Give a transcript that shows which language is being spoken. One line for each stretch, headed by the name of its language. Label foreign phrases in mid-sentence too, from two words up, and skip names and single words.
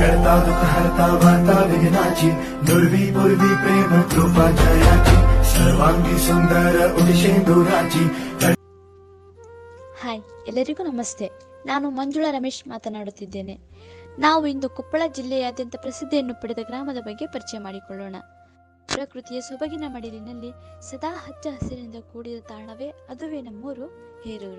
Marathi: करता दुःख हरता वार्ता विघ्नाची नुर्वी पूर्वी प्रेम कृपा जयाची सर्वांगी सुंदर उडिशेंदुराची.
Kannada: ಹಾಯ್, ಎಲ್ಲರಿಗೂ ನಮಸ್ತೆ. ನಾನು ಮಂಜುಳಾ ರಮೇಶ್ ಮಾತನಾಡುತ್ತಿದ್ದೇನೆ. ನಾವು ಇಂದು ಕೊಪ್ಪಳ ಜಿಲ್ಲೆಯಾದ್ಯಂತ ಪ್ರಸಿದ್ಧಿಯನ್ನು ಪಡೆದ ಗ್ರಾಮದ ಬಗ್ಗೆ ಪರಿಚಯ ಮಾಡಿಕೊಳ್ಳೋಣ. ಪ್ರಕೃತಿಯ ಸೊಬಗಿನ ಮಡಿಲಿನಲ್ಲಿ ಸದಾ ಹಚ್ಚ ಹಸಿರಿನಿಂದ ಕೂಡಿದ ತಾಣವೇ ಅದುವೇ ನಮ್ಮೂರು ಹೇರೂರು.